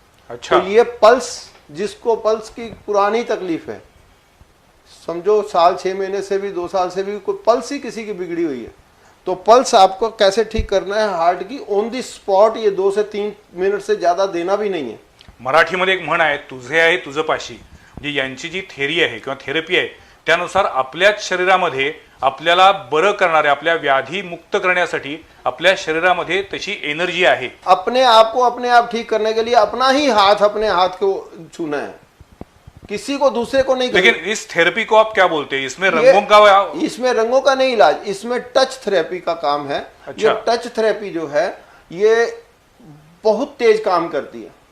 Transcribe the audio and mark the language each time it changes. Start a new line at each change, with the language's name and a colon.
Hindi: अच्छा, तो ये पल्स, जिसको पल्स की पुरानी तकलीफ है, समझो साल 6 महीने से भी 2 साल से भी कोई पल्स ही किसी की बिगड़ी हुई है, तो पल्स आपको कैसे ठीक करना है हार्ट की, ऑन दी स्पॉट। ये 2 से 3 मिनट से ज्यादा देना भी नहीं है।
Marathi: मराठीमध्ये एक म्हण आहे, तुझे आहे तुझं पाशी. म्हणजे यांची जी थेरी आहे किंवा थेरपी आहे त्यानुसार आपल्याच शरीरामध्ये आपल्याला बरं करणारे, आपल्या व्याधी मुक्त करण्यासाठी आपल्या शरीरामध्ये तशी एनर्जी आहे.
Hindi: अपने आप को अपने आप ठीक करने के लिए अपना ही हाथ, अपने हाथ को छूना है, किसी को दूसरे को नहीं। लेकिन इस थेरेपी को आप क्या बोलते हैं? इसमें रंगों का, इसमें रंगों का नहीं इलाज, इसमें टच थेरेपी का काम है। अच्छा। ये टच थेरेपी जो है ये बहुत तेज काम करती है।